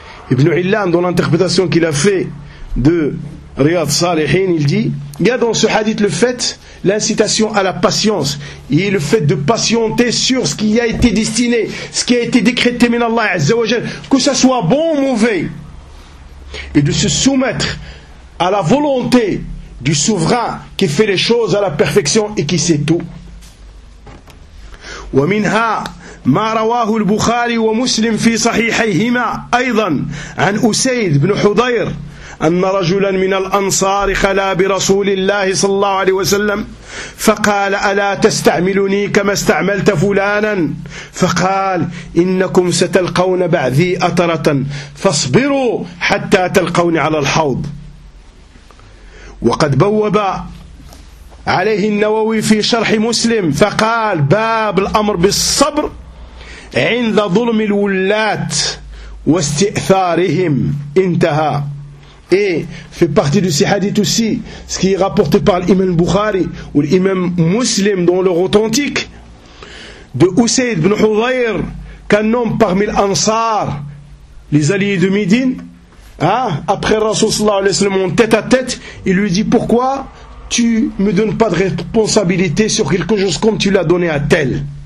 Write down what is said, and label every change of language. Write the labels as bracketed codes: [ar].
[fr] Ibn Illah, dans l'interprétation qu'il a fait de Riyad Salihin, il dit, il y a dans ce hadith le fait, l'incitation à la patience, et le fait de patienter sur ce qui a été destiné, ce qui a été décrété min Allah Azza wa Jal, que ce soit bon ou mauvais, et de se soumettre à la volonté du souverain qui fait les choses à la perfection et qui sait tout. [ar] Wa minha ما رواه البخاري ومسلم في صحيحيهما أيضا عن أسيد بن حضير أن رجلا من الأنصار خلا برسول الله صلى الله عليه وسلم فقال ألا تستعملني كما استعملت فلانا، فقال إنكم ستلقون بعدي أطرة فاصبروا حتى تلقوني على الحوض. وقد بوب عليه النووي في شرح مسلم فقال باب الأمر بالصبر عند ظلم الولاة واستئثارهم. انتهى. [fr] et fait partie de ces hadiths aussi, ce qui est rapporté par l'imam Bukhari ou l'imam Muslim dans leur authentique, de Usayd ibn Hudayr, qu'un homme parmi l'Ansar, les alliés de Médine, hein, après le Rasoul sallallahu alayhi wa sallam en tête à tête, il lui dit: pourquoi tu ne me donnes pas de responsabilité sur quelque chose comme tu l'as donné à tel?